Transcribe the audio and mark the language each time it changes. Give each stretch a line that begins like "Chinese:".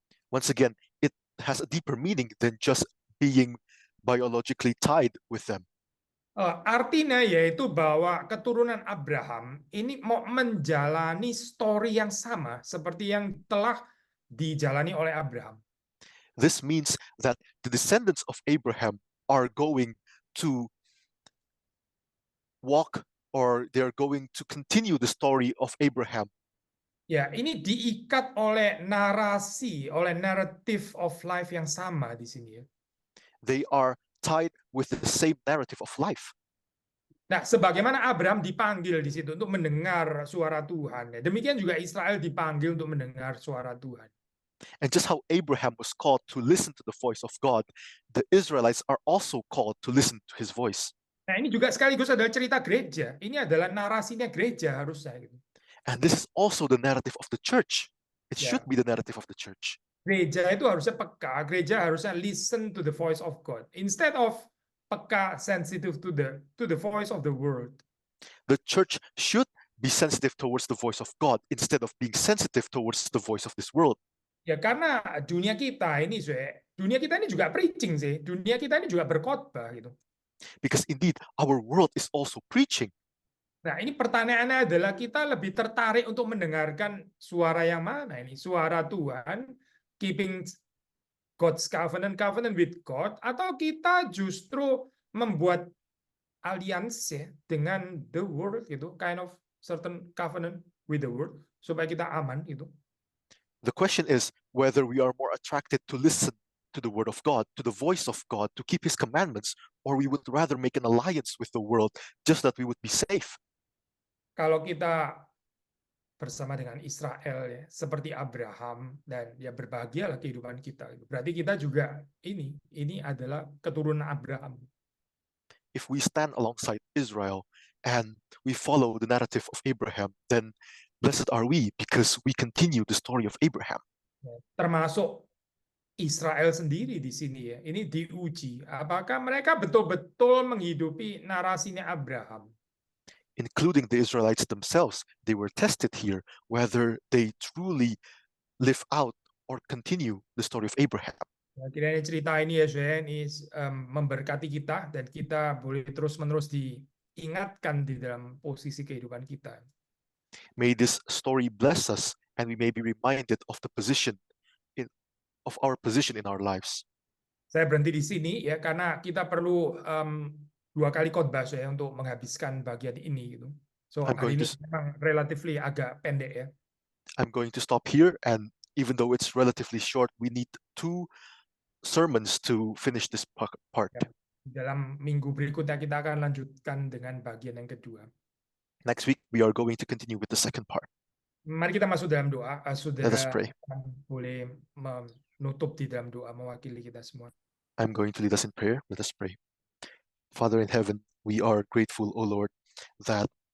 English: Once again, it has a deeper meaning than just being biologically tied with them.
Indonesian: Artinya yaitu bahwa keturunan Abraham ini mau menjalani story yang sama seperti yang telah dijalani oleh Abraham.
English: This means that the descendants of Abraham are going to walk, or they're going to continue the story of Abraham.
Indonesian: Ya, ini diikat oleh narasi, oleh
English: narrative of life
Indonesian: yang sama di sini ya.
English: They are tied with the same narrative of life.
Indonesian: Nah, sebagaimana Abraham dipanggil di situ untuk mendengar suara Tuhan, ya, demikian juga Israel dipanggil untuk mendengar suara Tuhan.
English: And just how Abraham was called to listen to the voice of God, the Israelites are also called to listen to his voice.
Indonesian: Nah, ini juga sekaligus adalah cerita gereja. Ini adalah narasinya gereja harusnya. Gitu.
English: And this is also the narrative of the church. It Yeah. should be the narrative of the church.
Indonesian: Gereja itu harusnya peka, gereja harusnya
English: listen to the voice of God instead of
Indonesian: peka,
English: sensitive to the voice of the world. The church should be sensitive towards the voice of God instead of being sensitive towards the voice of this world.
Indonesian: Ya karena dunia kita ini juga preaching sih, dunia kita ini juga berkhotbah gitu.
English: Because indeed our world is also preaching.
Indonesian: Nah, ini pertanyaannya adalah kita lebih tertarik untuk mendengarkan suara yang mana ini? Suara Tuhan,
English: keeping God's covenant with God,
Indonesian: atau kita justru membuat aliansi ya, dengan
English: the world
Indonesian: gitu,
English: kind of certain covenant with the world
Indonesian: supaya kita aman gitu.
English: The question is whether we are more attracted to listen to the word of God, to the voice of God, to keep his commandments, or we would rather make an alliance with the world just that we would be safe.
Indonesian: Kalau kita bersama dengan Israel ya, seperti Abraham, dan ya berbahagialah kehidupan kita. Berarti kita juga ini adalah keturunan Abraham.
English: If we stand alongside Israel and we follow the narrative of Abraham, then blessed are we because we continue the story of Abraham.
Indonesian: Termasuk Israel sendiri di sini ya. Ini diuji. Apakah mereka betul-betul menghidupi narasinya Abraham?
English: Including the Israelites themselves, they were tested here whether they truly live out or continue the story of Abraham.
Indonesian: Kiranya cerita ini ya, ini memberkati kita dan kita boleh terus-menerus diingatkan di dalam posisi kehidupan kita.
English: May this story bless us and we may be reminded of the position of our position in our lives.
Indonesian: Saya berhenti di sini ya karena kita perlu 2 kali khotbah saya untuk menghabiskan bagian ini gitu. So hari ini memang relatively agak pendek ya.
English: I'm going to stop here, and even though it's relatively short, we need 2 sermons to finish this part.
Indonesian: Ya, dalam minggu berikutnya kita akan lanjutkan dengan bagian yang kedua.
English: Next week we are going to continue with the second part.
Indonesian: Mari kita masuk dalam doa.
English: Let us pray.
Indonesian: Boleh menutup di dalam doa mewakili kita semua.
English: I'm going to lead us in prayer. Let us pray. Father in heaven, we are grateful, O Lord, that